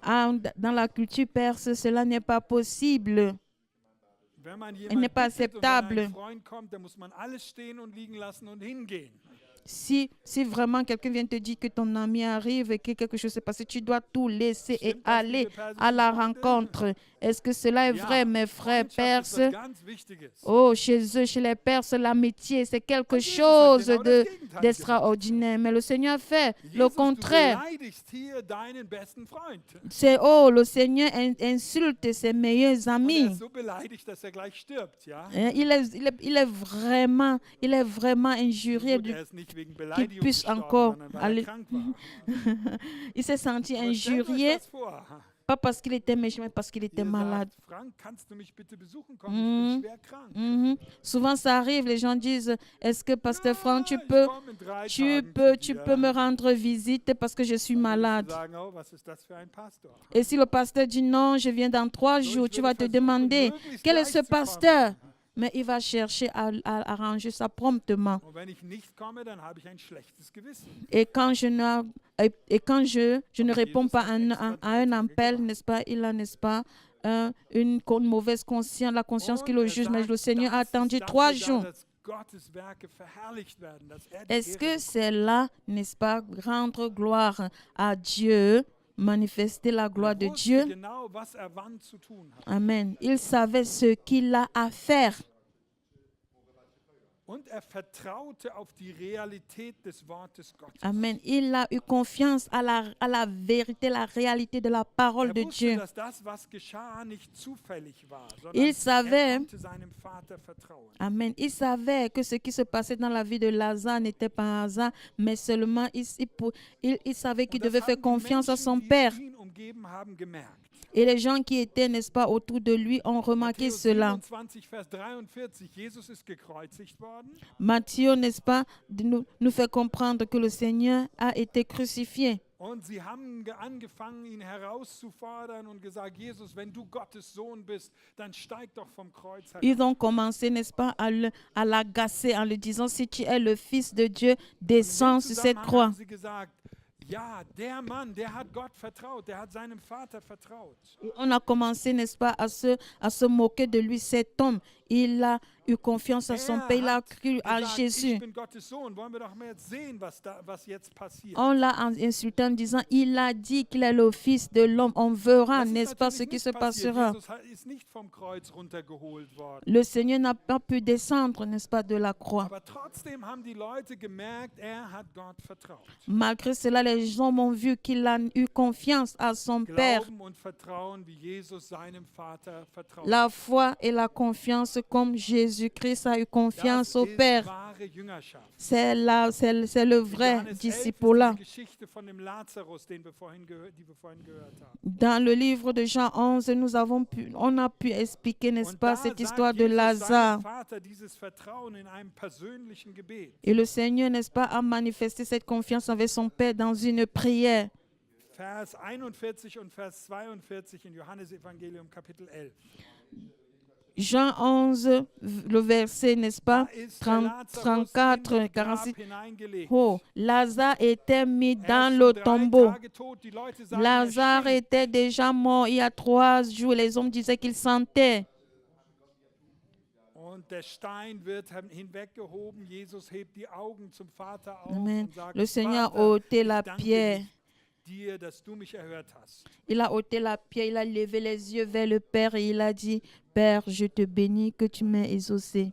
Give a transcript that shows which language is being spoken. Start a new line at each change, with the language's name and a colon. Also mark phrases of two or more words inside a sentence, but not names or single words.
French: Dans la culture perse, cela n'est pas possible.
German: Wenn man
French: n'est
German: jemanden
French: pas
German: bittet und wenn
French: acceptable.
German: ein Freund kommt, dann muss man alles stehen und liegen lassen und hingehen.
French: Si vraiment quelqu'un vient te dire que ton ami arrive et que quelque chose s'est passé, tu dois tout laisser et
German: Stimmt das,
French: aller
German: liebe persischen
French: à la
German: Freunde?
French: rencontre. Est-ce que cela est vrai,
German: Ja,
French: mes frères
German: Freundschaft ist
French: perses?
German: was ganz Wichtiges.
French: Oh, chez eux, chez les Perses, l'amitié, c'est quelque
German: Und Jesus hat
French: chose
German: genau das Gegenteil gemacht.
French: d'extraordinaire. Mais le Seigneur a fait le
German: Jesus, du
French: contraire.
German: beleidigst hier deinen besten Freund.
French: Le Seigneur insulte ses meilleurs
German: Und er
French: amis.
German: ist so beleidigt, dass er gleich stirbt. Ja?
French: Il est vraiment injurieux
German: Gut, er ist nicht wegen
French: qu'il
German: Beleidigung
French: puisse
German: gestorben,
French: encore
German: sondern weil er
French: aller.
German: krank war.
French: Il s'est senti
German: Aber stellt euch
French: injurié,
German: das vor.
French: pas parce qu'il était méchant, mais parce qu'il était
German: Ihr
French: malade.
German: sagt, Frank, kannst du mich bitte besuchen kommen? Ich bin schwer krank. Mhm.
French: Souvent, ça arrive, les gens disent, est-ce que Pasteur Franck,
German: Ja, ich komme in 3 Tagen zu
French: tu
German: dir.
French: peux me rendre visite parce que je suis
German: Dann würdest du
French: malade.
German: sagen, oh, was ist das für ein Pastor?
French: Et si le pasteur dit non, je viens dans 3
German: So,
French: jours,
German: ich
French: tu vas
German: würde
French: te
German: versuchen,
French: demander,
German: möglichst
French: quel est
German: gleich
French: ce
German: zu kommen.
French: pasteur? Mais il va chercher à arranger ça promptement.
German: Und wenn ich nicht komme, dann habe ich ein schlechtes Gewissen.
French: Et quand je ne réponds pas à un appel, n'est-ce pas, il a, n'est-ce pas, une mauvaise conscience, la conscience qui
German: Und
French: le
German: er
French: juge, mais
German: sagt,
French: le Seigneur a
German: das ist
French: attendu
German: dafür
French: 3
German: da,
French: jours.
German: dass Gottes Werke verherrlicht werden, dass er die
French: Est-ce
German: Ehre
French: que
German: bekommt.
French: c'est là, n'est-ce pas, rendre gloire à Dieu, manifester la gloire de
German: Er wusste
French: Dieu?
German: genau, was er wann zu tun hat. Amen.
French: Il savait ce qu'il a à faire.
German: Und er vertraute auf die Realität des Wortes Gottes. Amen.
French: Il a eu confiance à la vérité, la réalité de la parole
German: Er
French: de
German: wusste,
French: Dieu.
German: dass das, was geschah, nicht zufällig war, sondern
French: Il savait,
German: er konnte seinem Vater vertrauen. Amen.
French: Il savait que ce qui se passait dans la vie de Lazare n'était pas un hasard, mais seulement il savait qu'il
German: Und das
French: devait faire
German: haben die
French: confiance à
German: Menschen,
French: son
German: die
French: Père.
German: ihn umgeben haben, gemerkt.
French: Et les gens qui étaient, n'est-ce pas, autour de lui ont remarqué
German: Matthäus
French: cela.
German: 27, Vers 43, Jesus ist gekreuzigt worden.
French: Matthieu, n'est-ce pas, nous fait comprendre que le Seigneur a été crucifié.
German: Und sie haben angefangen, ihn herauszufordern und gesagt, Jesus, wenn du Gottes Sohn bist, dann steig doch vom Kreuz herab.
French: Ils ont commencé, n'est-ce pas, à l'agacer en lui disant, si tu es le Fils de Dieu, descends sur cette
German: Zusammenhang
French: croix.
German: haben sie gesagt, ja, der Mann, der hat Gott vertraut, der hat seinem Vater vertraut.
French: Et on a commencé, n'est-ce pas, à se moquer de lui. Cet homme, il a eu confiance à son Père, il a cru à
German: gesagt, ich
French: Jésus.
German: bin Gottes Sohn. Wollen wir doch mal jetzt sehen, was jetzt passiert.
French: On l'a insulté en disant, il a dit qu'il est le Fils de l'homme. On verra,
German: Das ist
French: n'est-ce pas,
German: natürlich
French: ce qui
German: nicht
French: se
German: passiert.
French: passera.
German: Jesus ist nicht vom Kreuz runtergeholt worden.
French: Le Seigneur n'a pas pu descendre, n'est-ce pas, de la croix.
German: Aber trotzdem haben die Leute gemerkt, er hat Gott vertraut.
French: Malgré cela, les hommes ont vu qu'il a eu confiance à son Père.
German: Glauben und Vertrauen, wie Jesus seinem Vater vertraut.
French: La foi et la confiance comme Jésus-Christ a eu confiance
German: Das
French: au
German: ist
French: Père.
German: wahre Jüngerschaft.
French: C'est le vrai
German: Johannes 11 ist
French: disciple-là.
German: die Geschichte von dem Lazarus, die wir vorhin gehört haben.
French: Dans le livre de Jean 11, on a pu expliquer, n'est-ce
German: Und
French: pas,
German: da
French: cette
German: sagt
French: histoire de
German: Jesus
French: Lazare.
German: seinem Vater dieses Vertrauen in einem persönlichen Gebet.
French: Et le Seigneur, n'est-ce pas, a manifesté cette confiance avec son Père dans une prière.
German: Vers 41 und Vers 42 in Johannes Evangelium Kapitel 11.
French: Jean 11, le verset, n'est-ce
German: Da
French: pas,
German: ist der Lazarus
French: 34,
German: in das Grab
French: 46.
German: hineingelegt.
French: Oh, Lazare était mis
German: Er
French: dans
German: ist
French: le
German: schon 3
French: tombeau.
German: Tage tot. Die Leute sagen,
French: Lazare
German: er stinkt.
French: était déjà mort il y a 3 jours. Les hommes disaient qu'il sentait.
German: Und der Stein wird hinweggehoben. Jesus hebt die Augen zum Vater auf Amen. und sagt,
French: Le Seigneur a
German: Vater,
French: ôté
German: ich
French: la
German: danke
French: pierre.
German: dir, dass du mich erhört hast.
French: Il a ôté la pierre, il a levé les yeux vers le Père et il a dit, Père, je te bénis que tu m'aies exaucé.